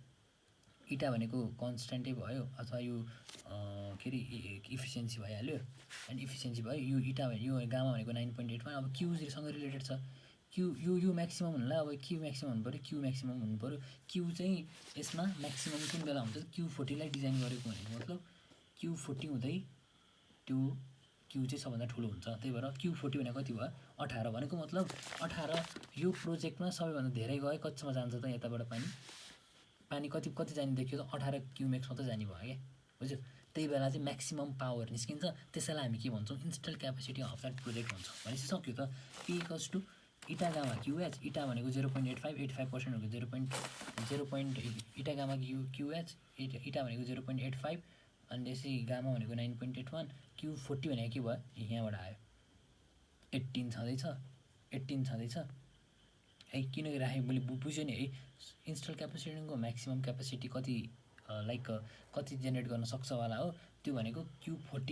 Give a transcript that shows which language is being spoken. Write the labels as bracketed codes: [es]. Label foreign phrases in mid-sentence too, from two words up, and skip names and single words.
[ne] इटा भनेको कन्स्ट्यान्टै भयो अथवा यो के रे इफिसियन्सी भइहाल्यो अनि इफिसियन्सी भयो यो इटा यो गामा भनेको 9.8 मा अब Q सँग रिलेटेड छ यो म्याक्सिमम हुनला अब Q म्याक्सिमम हुनु पर्यो Q म्याक्सिमम हुनु पर्यो Q चाहिँ यसमा म्याक्सिमम कुन बेला हुन्छ Q40 लाई डिजाइन गरेको भनेको मतलब Q40 हुँदै त्यो Q चाहिँ सबभन्दा ठुलो हुन्छ त्यही भएर Q40 भनेको कति भयो 18 भनेको मतलब 18 यो प्रोजेक्टमा सबैभन्दा धेरै गए कतिसम्म जान्छ त यताबाट पानी कति जाने देखियो त 18 क्युमेक्स मात्र जाने भयो के बुझ्यो त्यही बेला चाहिँ म्याक्सिमम पावर निस्किन्छ त्यसैलाई हामी के भन्छौं [en] install capacity of that project [ne] भन्छौं भनेपछि सक्यो त P = eta gamma QH eta भनेको 0.85 85% भनेको 0.0 eta gamma QH eta भनेको 0.85 अनि त्यसै गामा भनेको 9.81 Q40 भनेको के भयो यहाँबाट आयो 18 छँदैछ है किन राखे मैले बुझ्यो नि है [en] install capacityको maximum capacity [ne] कति लाइक कति जेनेरेट गर्न सक्छ वाला हो त्यो भनेको Q40